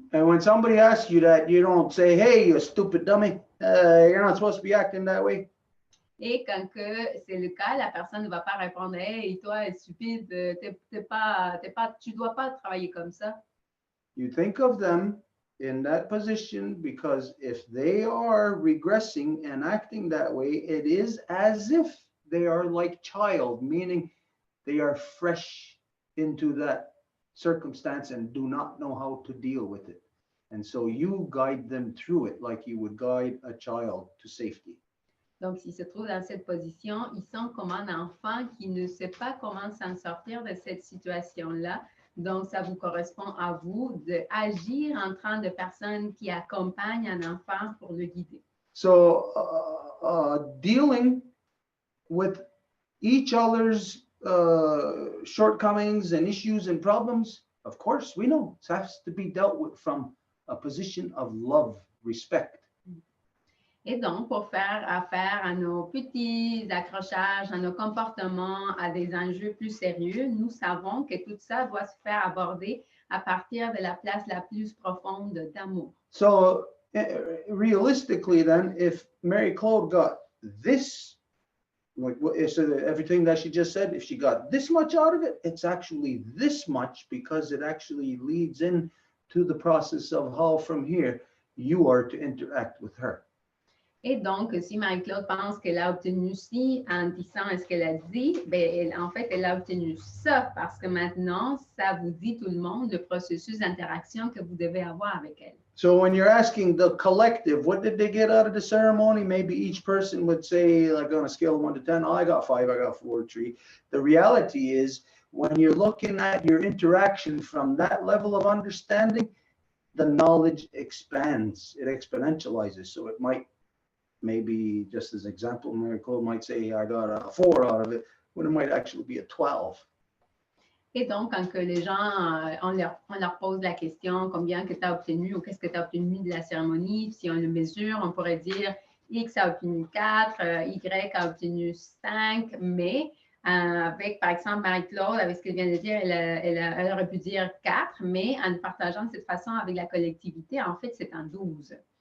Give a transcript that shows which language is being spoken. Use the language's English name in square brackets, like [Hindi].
[English] And when somebody asks you that, you don't say, hey, you stupid dummy, you're not supposed to be acting that way. [French] Et quand c'est le cas, la personne ne va pas répondre, hey, toi, stupide, tu dois pas travailler comme ça. [English] You think of them in that position because if they are regressing and acting that way, it is as if they are like child, meaning they are fresh into that circumstance and do not know how to deal with it. And so you guide them through it like you would guide a child to safety. [French] Donc, s'ils se trouvent dans cette position, ils sont comme un enfant qui ne sait pas comment s'en sortir de cette situation-là. Donc, ça vous correspond à vous d'agir en train de personnes qui accompagnent un enfant pour le guider. [English] So dealing with each other's shortcomings and issues and problems, of course, we know it has to be dealt with from a position of love, respect. [French] Et donc, pour faire affaire à nos petits accrochages, à nos comportements, à des enjeux plus sérieux, nous savons que tout ça doit se faire aborder à partir de la place la plus profonde d'amour. [English] So realistically then, if Mary Claude got this, like everything that she just said, if she got this much out of it, it's actually this much because it actually leads in to the process of how from here you are to interact with her. [French] Et donc, si Marie-Claude pense qu'elle a obtenu ci en disant ce qu'elle a dit, ben, en fait, elle a obtenu ça parce que maintenant, ça vous dit tout le monde le processus d'interaction que vous devez avoir avec elle. [English] So when you're asking the collective, what did they get out of the ceremony? Maybe each person would say, like on a scale of 1 to 10, oh, I got 5, I got 4, 3. The reality is, when you're looking at your interaction from that level of understanding, the knowledge expands, it exponentializes. So it might maybe just as example, Miracle might say I got a 4 out of it, when it might actually be a 12. [French] Et donc, quand que les gens, on leur pose la question combien que tu as obtenu ou qu'est-ce que tu as obtenu de la cérémonie, si on le mesure, on pourrait dire X a obtenu 4, Y a obtenu 5, mais avec, par exemple, Marie-Claude, avec ce qu'elle vient de dire, elle aurait pu dire 4, mais en partageant de cette façon avec la collectivité, en fait, c'est un 12.